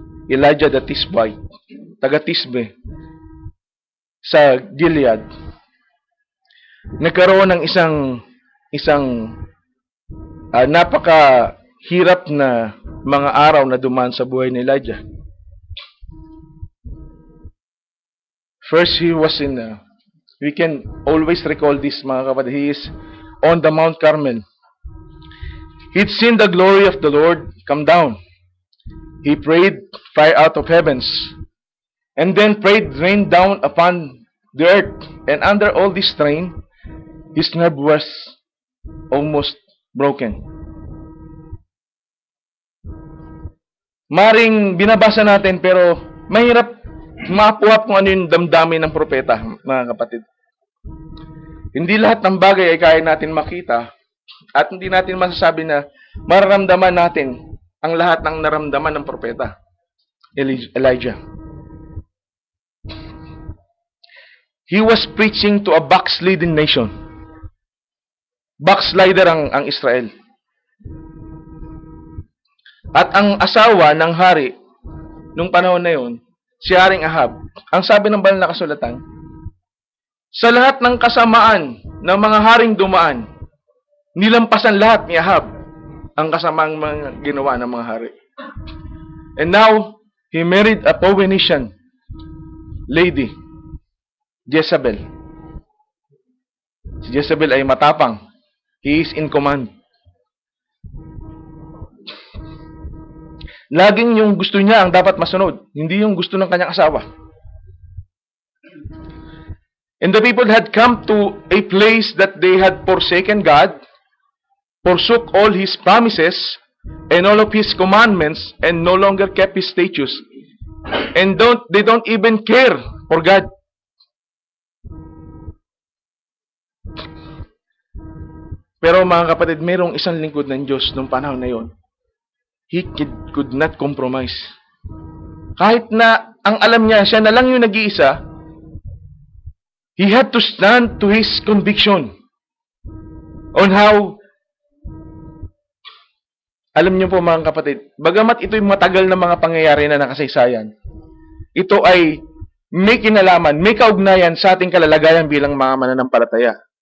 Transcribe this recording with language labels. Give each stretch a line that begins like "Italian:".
Filipino: Elijah the Tishbite, taga Tisbe, sa Gilead. Nagkaroon ng isang napakahirap na mga araw na dumaan sa buhay ni Elijah.
English: First, he was we can always recall this,
Filipino: mga kapatid,
English: he is on the Mount Carmel. He'd seen the glory of the Lord come down. He prayed fire out of heavens, and then prayed rain down upon the earth. And under all this strain, his nerve was almost broken.
Filipino: Maring binabasa natin, pero mahirap mapuhap kung ano yung damdamin ng propeta, mga kapatid. Hindi lahat ng bagay ay kaya natin makita, at hindi natin masasabi na mararamdaman natin ang lahat ng naramdaman ng propeta, Elijah.
English: He was preaching to a backsliding nation.
Filipino: Backslider ang Israel. At ang asawa ng hari, nung panahon na yon, si Haring Ahab, ang sabi ng banal na kasulatan, sa lahat ng kasamaan ng mga haring dumaan, nilampasan lahat ni Ahab ang kasamaang mga ginawa ng mga hari.
English: And now, he married a Phoenician lady, Jezebel.
Filipino: Si Jezebel ay matapang.
English: He is in command.
Filipino: Laging yung gusto niya ang dapat masunod, hindi yung gusto ng kanyang asawa.
English: And the people had come to a place that they had forsaken God, forsook all His promises, and all of His commandments, and no longer kept His statutes. And they don't even care for God.
Filipino: Pero mga kapatid, mayroong isang lingkod ng Diyos nung panahon na yon.
English: He could not compromise.
Filipino: Kahit na ang alam niya, siya na lang yung nag-iisa,
English: he had to stand to his conviction on how,
Filipino: alam niyo po mga kapatid, bagamat ito'y matagal na mga pangyayari na nakasaysayan, ito ay may kinalaman, may kaugnayan sa ating kalalagayan bilang mga mananampalataya.